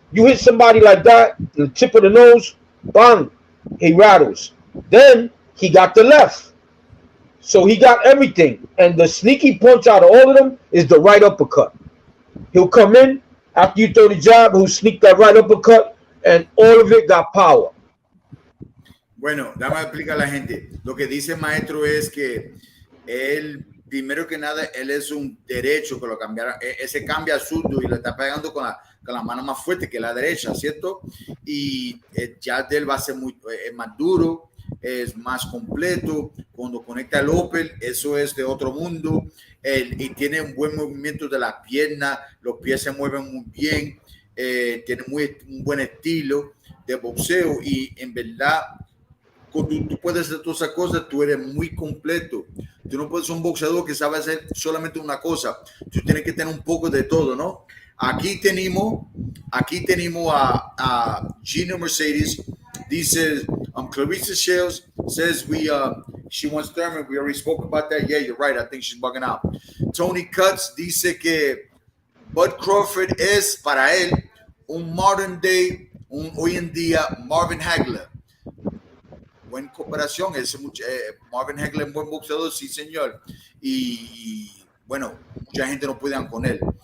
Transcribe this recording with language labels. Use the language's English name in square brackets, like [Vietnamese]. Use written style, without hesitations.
[English] You hit somebody like that in the tip of the nose, bang, he rattles. Then he got the left. So he got everything. And the sneaky punch out of all of them is the right uppercut. He'll come in after you throw the jab, he'll sneak that right uppercut, and all of it got power. [Spanish] Bueno, déjame explicar a la gente. Lo que dice el maestro es que él, primero que nada, él es un derecho que lo cambiaron. Ese cambia a zurdo y le está pegando con la mano más fuerte que la derecha, ¿cierto? Y el jab de él va a ser más duro, es más completo. Cuando conecta el Opel, eso es de otro mundo. Y tiene un buen movimiento de las piernas, los pies se mueven muy bien, tiene un buen estilo de boxeo y en verdad tú puedes hacer todas esas cosas, tú eres muy completo. Tú no puedes ser un boxeador que sabe hacer solamente una cosa. Tú tienes que tener un poco de todo, ¿no? Aquí tenemos a Gina Mercedes. Dice, [English] Clarissa Shields says she wants Thurman. We already spoke about that. Yeah, you're right. I think she's bugging out. [Spanish] Tony Cuts dice que Bud Crawford es para él un [English] modern day, [Spanish] hoy en día Marvin Hagler. Buena cooperación, Marvin Hagler es un buen boxeador, sí señor, y bueno, mucha gente no puede con él.